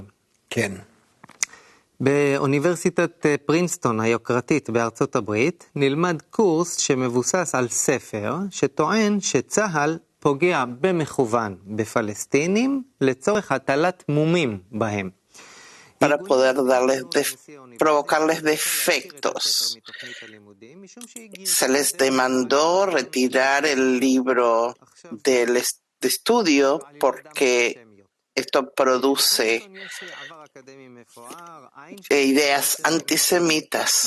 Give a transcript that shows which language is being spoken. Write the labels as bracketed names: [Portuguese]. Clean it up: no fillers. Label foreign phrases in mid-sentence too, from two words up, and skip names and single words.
[Hebrew] כן. באוניברסיטת פרינסטון היוקרתית בארצות הברית נלמד קורס שמבוסס על ספר שטוען שצה"ל פוגע במכוון בפלסטינים לצורך הטלת מומים בהם. [Spanish] Para poder provocarles defectos. Se les demandó retirar el libro de estudio porque esto produce ideas antisemitas.